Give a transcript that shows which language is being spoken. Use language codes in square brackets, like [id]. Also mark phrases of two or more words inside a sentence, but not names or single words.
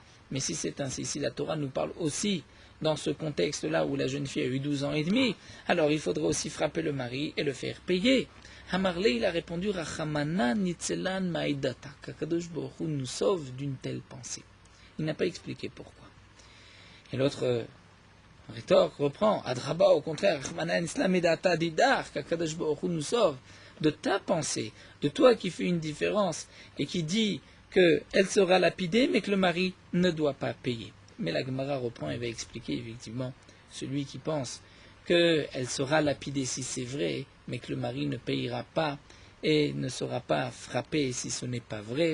[fr] Mais si c'est ainsi, si la Torah nous parle aussi dans ce contexte-là où la jeune fille a eu 12 ans et demi, alors il faudra aussi frapper le mari et le faire payer. Hamarle, il a répondu, [arc] רחמנא ליצלן מהאי דעתא, [fr] qu' [he] הקדוש ברוך הוא [fr] nous sauve d'une telle pensée. Il n'a pas expliqué pourquoi. Et l'autre rétorque reprend, Adraba, au contraire, [arc] רחמנא ליצלן מהאי דעתא דידך, [fr] qu' [he] הקדוש ברוך הוא [fr] nous sauve de ta pensée, de toi qui fais une différence et qui dit qu'elle sera lapidée, mais que le mari ne doit pas payer. Mais la Gemara reprend et va expliquer effectivement celui qui pense qu'elle sera lapidée si c'est vrai, mais que le mari ne payera pas et ne sera pas frappé si ce n'est pas vrai.